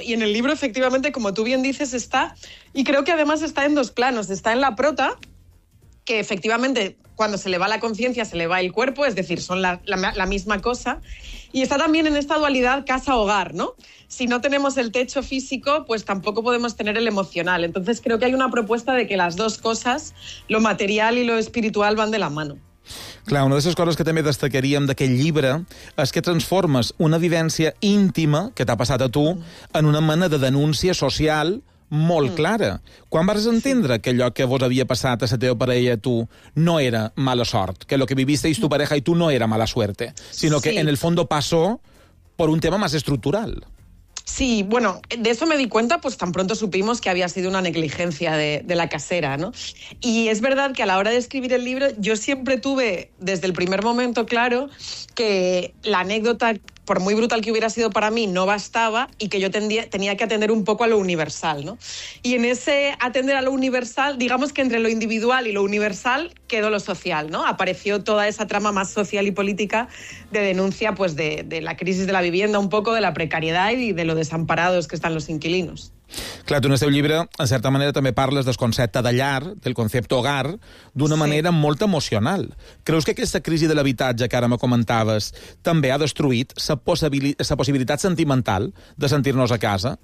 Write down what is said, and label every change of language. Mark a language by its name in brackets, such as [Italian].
[Spanish] Y en el libro, efectivamente, como tú bien dices, está, y creo que además está en dos planos, está en la prota, que efectivamente cuando se le va la conciencia se le va el cuerpo, es decir, son la misma cosa. Y está también en esta dualidad casa-hogar, ¿no? Si no tenemos el techo físico, pues tampoco podemos tener el emocional. Entonces creo que hay una propuesta de que las dos cosas, lo material y lo espiritual, van de la mano. [Catalan] Clar, una de les coses que també destacaríem d'aquest llibre és que transformes una vivència íntima que t'ha passat a tu en una mena de denúncia social molt clara. Quan vas entendre que allò que vos havia passat a la teva parella i a tu no era mala sort, [Spanish] que el que vivisteis tu pareja i tu no era mala suerte, sinó que en el fondo pasó por un tema más estructural. Sí, bueno, de eso me di cuenta pues tan pronto supimos que había sido una negligencia de la casera, ¿no? Y es verdad que a la hora de escribir el libro yo siempre tuve desde el primer momento claro que la anécdota, por muy brutal que hubiera sido para mí, no bastaba y que yo tenía que atender un poco a lo universal, ¿no? Y en ese atender a lo universal, digamos que entre lo individual y lo universal quedó lo social, ¿no? Apareció toda esa trama más social y política de denuncia pues de la crisis de la vivienda, un poco de la precariedad y de lo desamparados que están los inquilinos. [Catalan] Clar, tu en el teu llibre, en certa manera, també parles del concepte de llar, del concepte hogar, d'una manera molt emocional. Creus que aquesta crisi de l'habitatge que ara me comentaves també ha destruït la possibilitat sentimental de sentir-nos a casa?